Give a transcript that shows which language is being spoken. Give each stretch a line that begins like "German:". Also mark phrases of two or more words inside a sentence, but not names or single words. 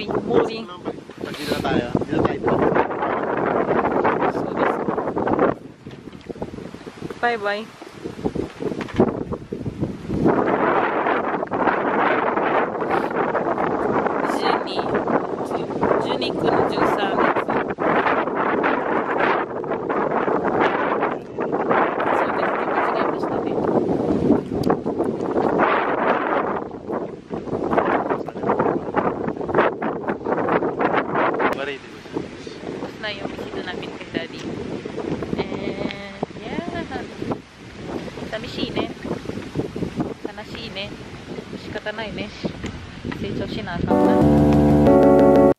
Filipino: Pag dito na tayo. Dito tayo.
English: So, bye-bye.
Japanese: 12 区の13列。そうですね、間違えましたね。
Filipino: Tapos na yung bisita namin kay Daddy.
Japanese: And, yeah. 寂しいね。悲しいね。仕方ないね。成長しなあかんな。